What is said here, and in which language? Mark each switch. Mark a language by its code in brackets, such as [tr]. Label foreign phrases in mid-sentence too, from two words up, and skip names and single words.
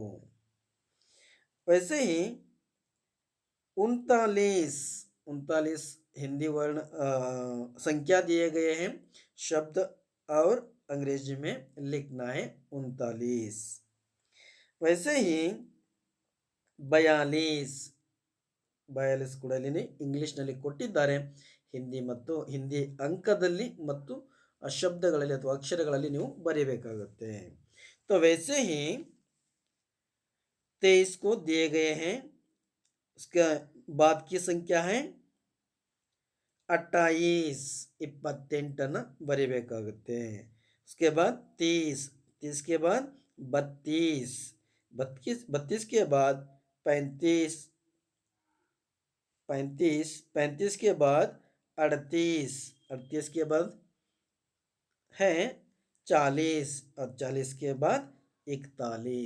[hi] वैसे ही 39 हिंदी वर्ण संख्या दिए गए हैं शब्द और अंग्रेजी में लिखना है 39. वैसे ही [kn] 42 ಕೂಡ ಇಲ್ಲಿ ಇಂಗ್ಲಿಷ್ನಲ್ಲಿ ಕೊಟ್ಟಿದ್ದಾರೆ. ಹಿಂದಿ ಮತ್ತು ಹಿಂದಿ ಅಂಕದಲ್ಲಿ ಮತ್ತು ಶಬ್ದಗಳಲ್ಲಿ ಅಥವಾ ಅಕ್ಷರಗಳಲ್ಲಿ ನೀವು ಬರೆಯಬೇಕಾಗುತ್ತೆ. [hi] तो वैसे ही 23 को दिए गए हैं उसके बाद की संख्या है 28 28 ಬರೀಬೇಕಾಗುತ್ತೆ. उसके बाद 30 के बाद 32 के बाद 35 के बाद 38 के बाद है 40 और 40 के बाद 41.